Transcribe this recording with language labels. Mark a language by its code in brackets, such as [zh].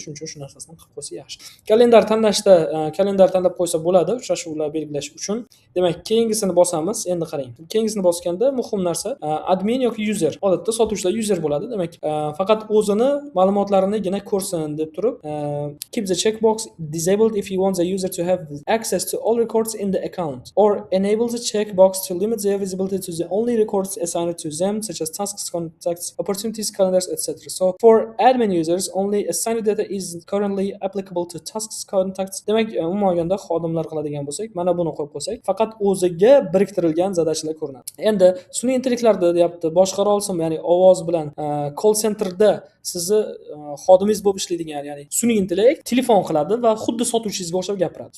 [uz] Shuning uchun shu narsasini qilib qo'ysa yaxshi. Kalendar tanlashda, kalendar tanlab qo'ysa bo'ladi, uchrashuvlar belgilash uchun. Demak, keyingisini bosamiz. Endi qarang. Keyingisini bosganda muhim narsa admin yoki user. Odatda sotuvchilar user bo'ladi. Demak, faqat o'zini ma'lumotlarinigina ko'rsin deb turib, [en] keep the checkbox disabled if you want the user to have access to all records in the account, or enable the checkbox to limit their visibility to the only records assigned to them, such as tasks, contacts, opportunities, calendars, etc. So for admin users, only assigned data is currently applicable to tasks, contacts. [uz] Demak, umuman olganda xodimlar qiladigan bo'lsak, mana buni qo'yib qo'ysak, faqat o'ziga biriktirilgan zadachilar ko'rinadi. Endi sun'iy intellektlarda deyapti, boshqara olsin, ya'ni ovoz bilan call centerda sizni xodimingiz bo'lib ishlaydigan, ya'ni sun'iy intellekt telefon qiladi va xuddi sotuvchingizga o'xshab gapiradi.